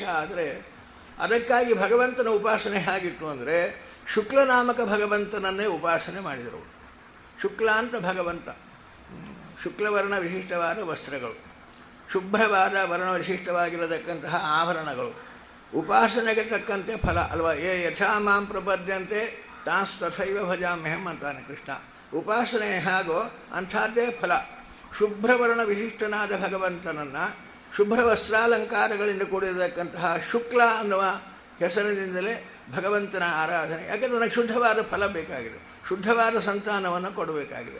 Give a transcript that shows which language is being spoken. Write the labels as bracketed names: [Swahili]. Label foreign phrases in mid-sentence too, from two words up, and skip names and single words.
[Kannada] ಆದರೆ ಅದಕ್ಕಾಗಿ ಭಗವಂತನ ಉಪಾಸನೆ ಹೇಗಿತ್ತು ಅಂದರೆ ಶುಕ್ಲನಾಮಕ ಭಗವಂತನನ್ನೇ ಉಪಾಸನೆ ಮಾಡಿದರು. ಶುಕ್ಲ ಅಂತ ಭಗವಂತ, ಶುಕ್ಲವರ್ಣ ವಿಶಿಷ್ಟವಾದ ವಸ್ತ್ರಗಳು, ಶುಭ್ರವಾದ ವರ್ಣ ವಿಶಿಷ್ಟವಾಗಿರತಕ್ಕಂತಹ ಆಭರಣಗಳು, ಉಪಾಸನೆಗೆ ತಕ್ಕಂತೆ ಫಲ ಅಲ್ವಾ. [Sanskrit] ಯಥಾ ಮಾಂ ಪ್ರಪದ್ಯಂತೆ ತಾಸ್ ತಥೈವ ಭಜಾಮ್ಯಹಂ [Kannada] ಅಂತಾನೆ ಕೃಷ್ಣ. ಉಪಾಸನೆ ಹೇಗೋ ಅಂಥದ್ದೇ ಫಲ. ಶುಭ್ರವರ್ಣ ವಿಶಿಷ್ಟನಾದ ಭಗವಂತನನ್ನು ಶುಭ್ರ ವಸ್ತ್ರಾಲಂಕಾರಗಳಿಂದ ಕೂಡಿರತಕ್ಕಂತಹ ಶುಕ್ಲ ಅನ್ನುವ ಹೆಸರಿನಿಂದಲೇ ಭಗವಂತನ ಆರಾಧನೆ. ಯಾಕೆಂದರೆ ನನಗೆ ಶುದ್ಧವಾದ ಫಲ ಬೇಕಾಗಿದೆ, ಶುದ್ಧವಾದ ಸಂತಾನವನ್ನು ಕೊಡಬೇಕಾಗಿದೆ.